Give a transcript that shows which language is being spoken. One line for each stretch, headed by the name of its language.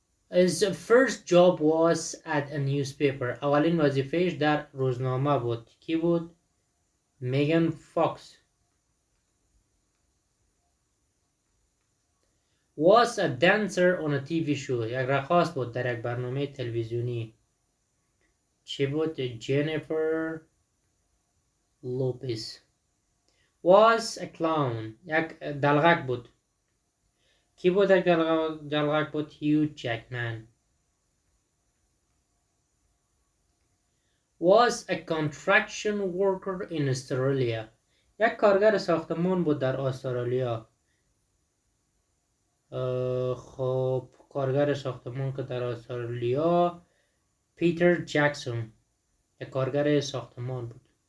English: His first job was at a newspaper.
Persian: اولین وظیفهش در روزنامه بود. کی بود؟ میگن فاکس.
English: Was a dancer on a TV show.
Persian: یک رقاص بود در یک برنامه تلویزیونی. چی بود؟ جنیفر لوپز.
English: Was a clown.
Persian: یک دلغک بود. کی بود یک دلغک بود؟ هیو جکمن.
English: Was a construction worker in Australia.
Persian: یک کارگر ساختمان بود در استرالیا. خب کارگر ساختمان که در استرالیا، پیتر جکسون یک کارگر ساختمان بود.